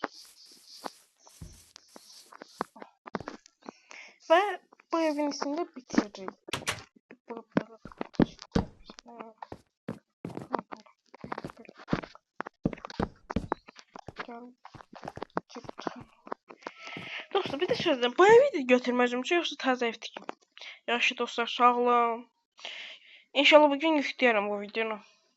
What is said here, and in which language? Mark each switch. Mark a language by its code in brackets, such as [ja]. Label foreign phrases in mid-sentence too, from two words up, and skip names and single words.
[az] Ve bu evin içinde bitiririk. Dostlar bir de sözüm. Bu evi de götürməcəm ki, yoxsa təzə ev tikim. Yaxşı dostlar, sağ olun. İnşallah bugün yükləyərəm bu videonu.